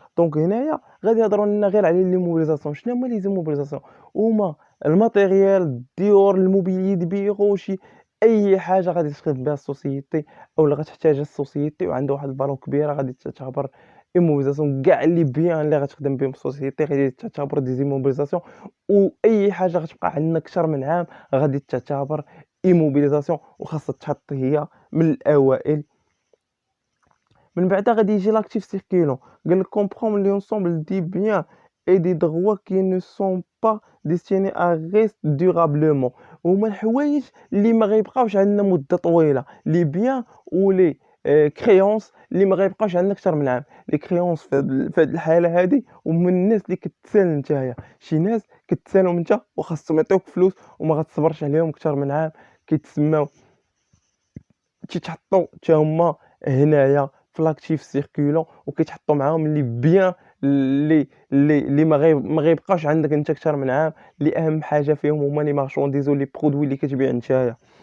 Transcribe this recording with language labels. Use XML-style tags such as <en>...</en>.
<ar>دونك هنايا غادي يهضروا لنا غير على l'immobilisation. شنو هما لي zimmobilisation؟ هما الماتيريال، الديور، الموبيلي دي بيرو، أي حاجة غادي تخدم بها السوسيتي أولا غتحتاجها السوسيتي وعندها واحد الفالور كبيرة غادي تعتبر immobilisation. كاع لي بيان اللي غتخدم بهم السوسيتي غادي تعتبر دي zimmobilisation، وأي حاجة غتبقى عندنا أكثر من عام غادي تعتبر immobilisation وخاصها تحط هي من الأوائل. من بعدها غادي يجي l'actif circulant. قال لك</ar> <fr>comprend l'ensemble des biens et des droits qui ne sont pas destinés à rester durablement.</fr> <ar>هما الحوايج اللي ما غيبقاوش عندنا مدة طويلة، لي بيان ولي كريونس اللي ما غيبقاوش عندنا أكثر من عام. لي كريونس في هاد الحالة هادي هما الناس اللي كتسال نتايا، شي ناس كتسالهم نتا وخاصهم يعطيوك فلوس وما غتصبرش عليهم أكثر من عام، كيتسماو تيتحطوا حتى هما هنايا في لاكتيف سيركولون وكيتحطوا معاهم لي بيان اللي ما غيبقاش عندك انت اكثر من عام، اللي اهم حاجه فيهم هما لي مارشونديز ولي برودوي اللي كتبيع نتايا.</ar>